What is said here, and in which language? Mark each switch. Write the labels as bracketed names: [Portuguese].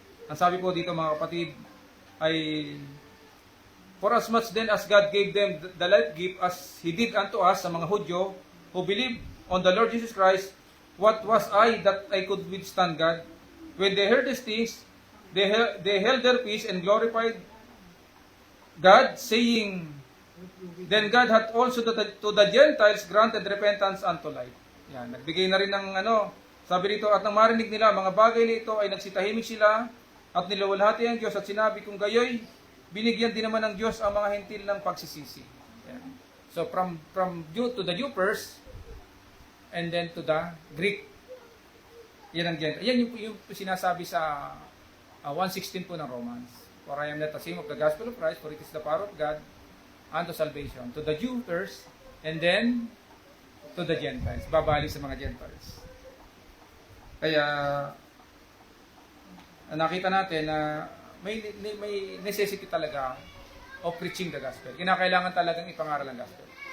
[Filipino] Ang sabi po dito mga kapatid ay, [English] for as much then as God gave them the life gift as He did unto us, [Filipino] sa mga Hudyo [English] who believed on the Lord Jesus Christ, what was I that I could withstand God? When they heard these things, they held their peace and glorified God, saying, then God hath also to the Gentiles granted repentance unto life. [Filipino] Yan, nagbigay na rin ng sabi rito, at nang marinig nila, mga bagay na ito ay nagsitahimik sila, at niluwalhati ang Diyos, at sinabi kung gayoy, binigyan din naman ng Diyos ang mga hentil ng pagsisisi. Yan. [English] So from Jew to the Jew first, and then to the Greek. [Filipino] Yan ang Gentile. Yan yung sinasabi sa 1:16 po ng Romans. [English] For I am not ashamed of the gospel of Christ, for it is the power of God unto salvation. To the Jew first, and then to the Gentiles. [Filipino] Babalik sa mga Gentiles. Kaya, nakita natin na may necessity talaga [English] of preaching the gospel. [Filipino] Kinakailangan talagang ipangaral ang gospel.